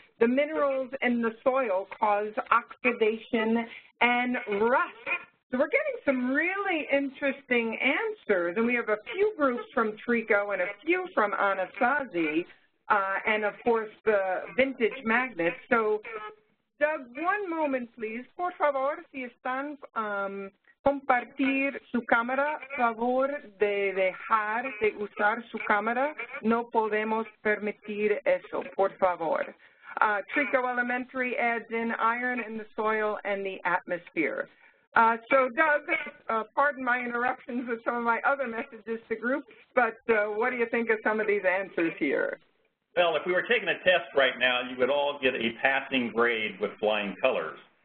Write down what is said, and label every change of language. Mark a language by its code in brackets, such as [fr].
[en] The minerals in the soil cause oxidation and rust. So we're getting some really interesting answers, and we have a few groups from Trico and a few from Anasazi, and of course the Vintage Magnet. So Doug, one moment, please. [es] Por favor, si están compartir su cámara, favor de dejar de usar su cámara. No podemos permitir eso, por favor. [en] Trico Elementary adds in iron in the soil and the atmosphere. So, Doug, pardon my interruptions with some of my other messages to groups, but what do you think of some of these answers here? Well, if we were taking a test right now, you would all get a passing grade with flying colors.